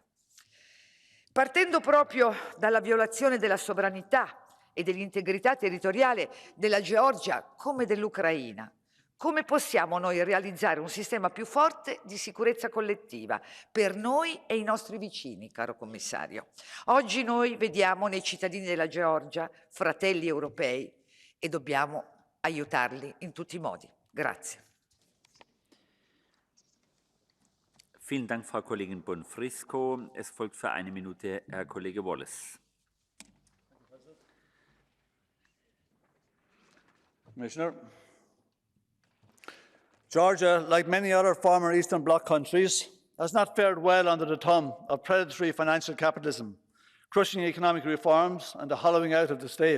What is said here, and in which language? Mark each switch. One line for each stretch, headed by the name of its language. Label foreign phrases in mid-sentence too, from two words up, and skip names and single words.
Italian: Partendo proprio dalla violazione della sovranità e dell'integrità territoriale della Georgia come dell'Ucraina, come possiamo noi realizzare un sistema più forte di sicurezza collettiva per noi e i nostri vicini, caro commissario? Oggi noi vediamo nei cittadini della Georgia fratelli europei e dobbiamo aiutarli in tutti i modi. Grazie.
German: Vielen Dank, Frau Kollegin Bonfrisco. Es folgt für 1 Minute Herr Kollege Wallace.
English: Commissioner. Georgia, like many other former Eastern Bloc countries, has not fared well under the thumb of predatory financial capitalism, crushing economic reforms and the hollowing out of the state.